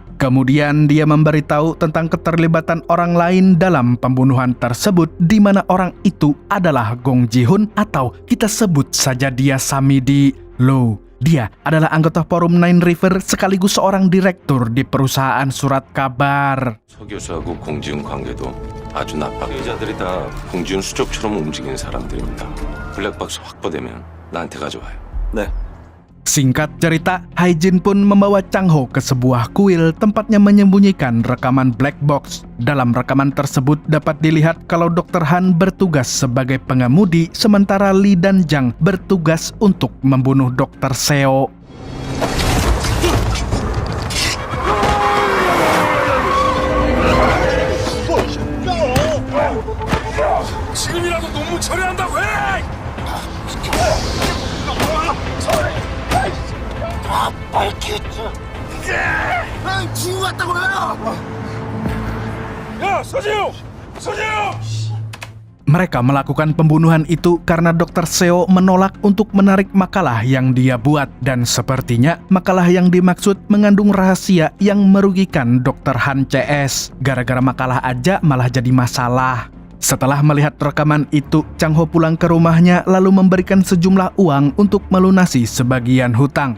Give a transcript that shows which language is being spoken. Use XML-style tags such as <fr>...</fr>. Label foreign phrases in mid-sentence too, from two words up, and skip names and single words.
<id>Kemudian dia memberitahu tentang keterlibatan orang lain dalam pembunuhan tersebut, di mana orang itu adalah Gong Ji-hoon atau kita sebut saja dia Samidi. Loh, dia adalah anggota forum Nine River sekaligus seorang direktur di perusahaan surat kabar.</id> <ko>서 교수하고 공지훈 관계도 아주 나빠. 피해자들이 다 공지훈 수족처럼 움직이는 사람들입니다. 블랙박스 확보되면 나한테 가져와요. 네.</ko> <id>Singkat cerita, Hae-jin pun membawa Chang Ho ke sebuah kuil tempatnya menyembunyikan rekaman</id> <en>black box.</en> <id>Dalam rekaman tersebut dapat dilihat kalau Dr. Han bertugas sebagai pengemudi, sementara Lee dan Jang bertugas untuk membunuh Dr. Seo.</id> <ko>지금이라도 논문 처리한다고 해! 다 밝혔죠. 지우 왔다고요! 야, 서지우! 서지우!</ko> <id>Mereka melakukan pembunuhan itu karena Dr. Seo menolak untuk menarik makalah yang dia buat. Dan sepertinya makalah yang dimaksud mengandung rahasia yang merugikan Dr. Han CS. Gara-gara makalah aja malah jadi masalah. Setelah melihat rekaman itu, Chang Ho pulang ke rumahnya lalu memberikan sejumlah uang untuk melunasi sebagian hutang.</id>